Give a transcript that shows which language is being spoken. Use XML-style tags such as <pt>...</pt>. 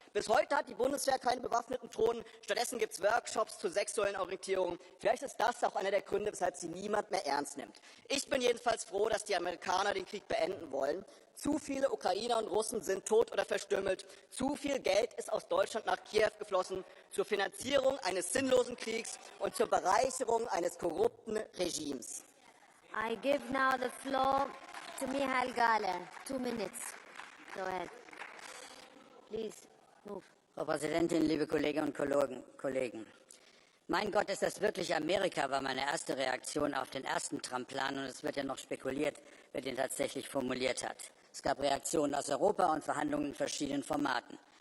<de>Bis heute hat die Bundeswehr keine bewaffneten Drohnen. Stattdessen gibt es Workshops zur sexuellen Orientierung. Vielleicht ist das auch einer der Gründe, weshalb Sie niemand mehr ernst nimmt. Ich bin jedenfalls froh, dass die Amerikaner Amerikaner den Krieg beenden wollen. Zu viele Ukrainer und Russen sind tot oder verstümmelt. Zu viel Geld ist aus Deutschland nach Kiew geflossen zur Finanzierung eines sinnlosen Kriegs und zur Bereicherung eines korrupten Regimes.</de> <en>I give now the floor to Michael Gahler. 2 minutes. Go ahead. Please, move.</en> <de>Frau Präsidentin, liebe Kolleginnen und Kollegen! Mein Gott, ist das wirklich Amerika, war meine erste Reaktion auf den ersten Trump-Plan. Und es wird ja noch spekuliert, wer den tatsächlich formuliert hat. Es gab Reaktionen aus Europa und Verhandlungen in verschiedenen Formaten.</de>